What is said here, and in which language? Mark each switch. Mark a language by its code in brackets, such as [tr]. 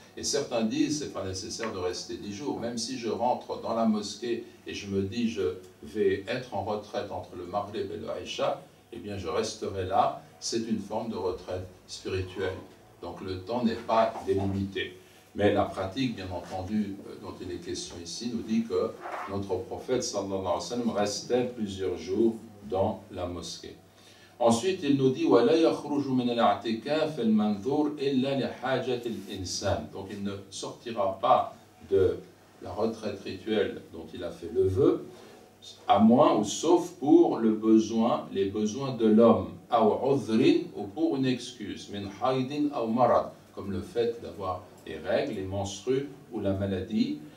[fr] Et certains disent, ce n'est pas nécessaire de rester 10 jours. Même si je rentre dans la mosquée et je me dis, je vais être en retraite entre le Maghrib et le Aïcha, eh bien je resterai là. C'est une forme de retraite spirituelle. Donc le temps n'est pas délimité. Mais la pratique, bien entendu, dont il est question ici, nous dit que notre prophète, [ar] sallallahu alayhi wa sallam, [fr] restait plusieurs jours dans la mosquée. Ensuite, il nous dit [ar] وَلَا يَخْرُجُ مِنَ الْاعْتِكَافِ الْمَنْظُورِ إِلَّا لِحَاجَةِ الْإِنسَانِ. [fr] Donc il ne sortira pas de la retraite rituelle dont il a fait le vœu, à moins ou sauf pour le besoin, les besoins de l'homme, [ar] أَوْ عُذْرٍ, [fr] ou pour une excuse, [ar] مِنْ حَيْدٍ أَوْ مَرَضٍ, [fr] comme le fait d'avoir les règles, les menstrues ou la maladie.